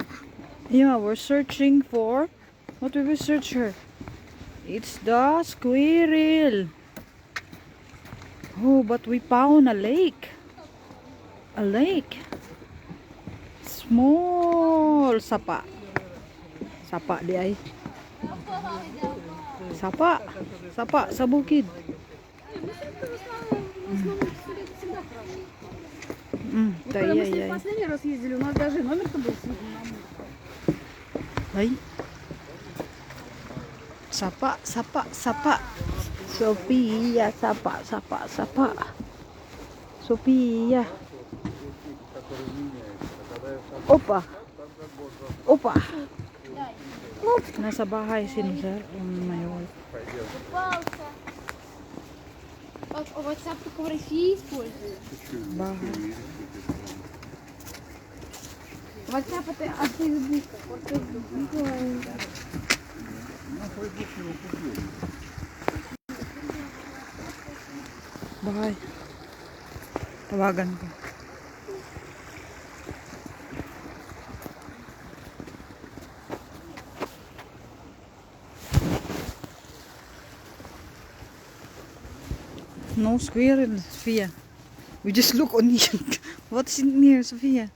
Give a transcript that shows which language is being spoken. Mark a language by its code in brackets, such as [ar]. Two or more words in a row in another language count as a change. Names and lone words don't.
[en] Yeah, we're searching for... What did we search her? It's the squirrel. Oh, but we found a lake. A lake. Small sapa. [ceb] Sapa di ay. Sapa. Sapa sa bukid. [ru] Когда мы с ней Ай. последний раз ездили, у нас даже номер-то был [ceb] Ay. Sapa, sapa, sapa. Sophia, sapa, sapa, sapa. Sophia. Opa. [tl] Opa. Nasa bahay si Sir. May [ru] Попался. WhatsApp только в России используют. [tl] bahay. [ru] WhatsApp это от Фейсбука. Вот Facebook. [tl] Bahay. Tawagan ko. [en] No squirrel, Sophia. We just look on it. What's in here, Sophia?